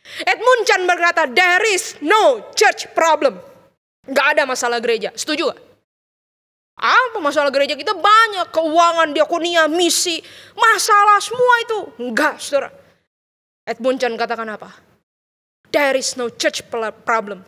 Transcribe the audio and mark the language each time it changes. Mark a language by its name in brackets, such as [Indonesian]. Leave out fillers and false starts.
[English] Edmund Chen [Indonesian] berkata, [English] there is no church problem. [Indonesian] Gak ada masalah gereja, setuju gak? Apa masalah gereja kita? Banyak, keuangan, diakonia, misi, masalah semua itu. Enggak saudara. Edmund Chen katakan apa? [English] There is no church problem.